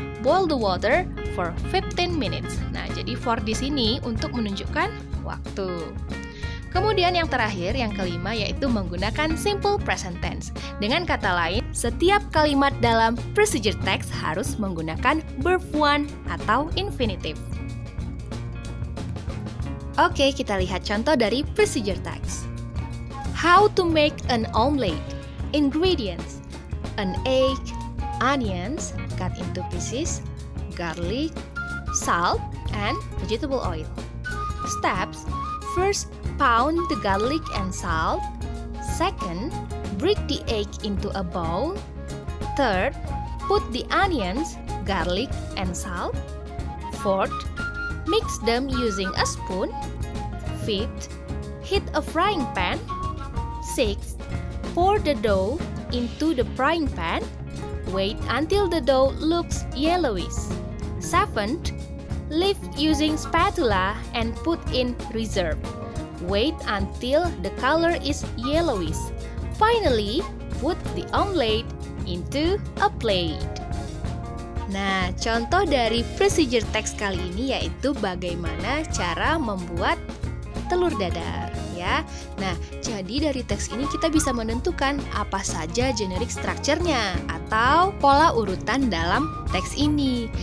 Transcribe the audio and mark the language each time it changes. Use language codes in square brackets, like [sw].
[en] Boil the water for 15 minutes. [id] Nah, jadi for di sini untuk menunjukkan waktu. Kemudian yang terakhir, yang kelima, yaitu menggunakan simple present tense. Dengan kata lain, setiap kalimat dalam procedure text harus menggunakan verb 1 atau infinitive. Oke, kita lihat contoh dari procedure text. [en] How to make an omelette. Ingredients: an egg, onions cut into pieces, garlic, salt, and vegetable oil. Steps: first, pound the garlic and salt. Second, break the egg into a bowl. Third, put the onions, garlic, and salt. Fourth, mix them using a spoon. Fifth, heat a frying pan. Sixth, pour the dough into the frying pan. Wait until the dough looks yellowish. Seventh, lift using spatula and put in reserve. Wait until the color is yellowish. Finally, put the omelette into a plate. [id] Nah, contoh dari procedure text kali ini yaitu bagaimana cara membuat telur dadar, ya. ya. Nah, jadi dari teks ini kita bisa menentukan apa saja generic structure-nya atau pola urutan dalam teks ini.